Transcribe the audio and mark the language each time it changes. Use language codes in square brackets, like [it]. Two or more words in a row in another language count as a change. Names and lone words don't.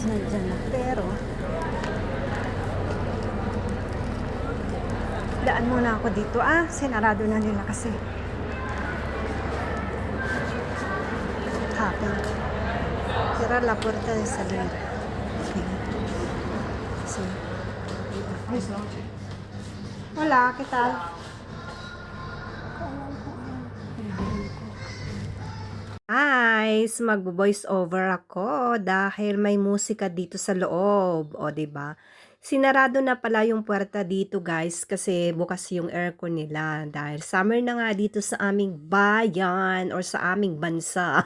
[tl] Nandyan na. Pero, daan muna ako dito. Sinarado na nila kasi. Hapon. [es] Cierra la puerta de salida. Okay. So, hola, ¿qué tal? [tl] Guys, magvo-voice over ako dahil may musika dito sa loob. O, 'di ba? Sinarado na pala yung puwerta dito, guys, kasi bukas yung aircon nila dahil summer na nga dito sa aming bayan or sa aming bansa.